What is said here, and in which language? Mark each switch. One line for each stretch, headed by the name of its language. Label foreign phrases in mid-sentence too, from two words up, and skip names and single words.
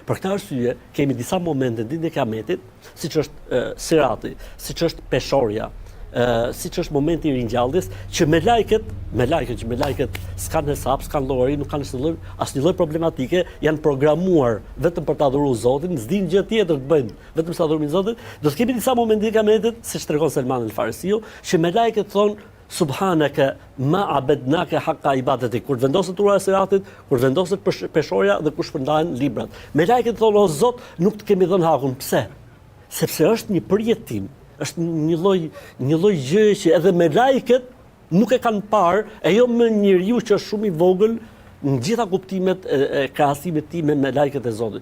Albanian: Për këtë arsye kemi disa momente ditën e Kiametit, siç është Sirati, siç është peshorja, siç është momenti i ringjalljes, që me lajket s'kan hesab, s'kan llogari, nuk kanë asnjë lloj problematike, janë programuar vetëm për ta adhuruar Zotin, s'din gjë tjetër të bëjnë, vetëm sa adhurojnë Zotin. Do të kemi disa momente i Kiametit, siç tregon Selman el-Farisiu, që me lajket thonë
Arabic: سبحانك ما عبدناك حق عبادتك,
Albanian: kur vendoset ura e Siratit, kur vendoset peshorja dhe kur shpërndahen librat. Me lajket thonë o Zot, nuk të kemi dhënë hakun. Pse? Sepse është një përjetim, është një lloj gjëje që edhe me lajket nuk e kanë parë, e jo me njeriu që është shumë i vogël në gjitha kuptimet e krahasimit tim me lajket e Zotit.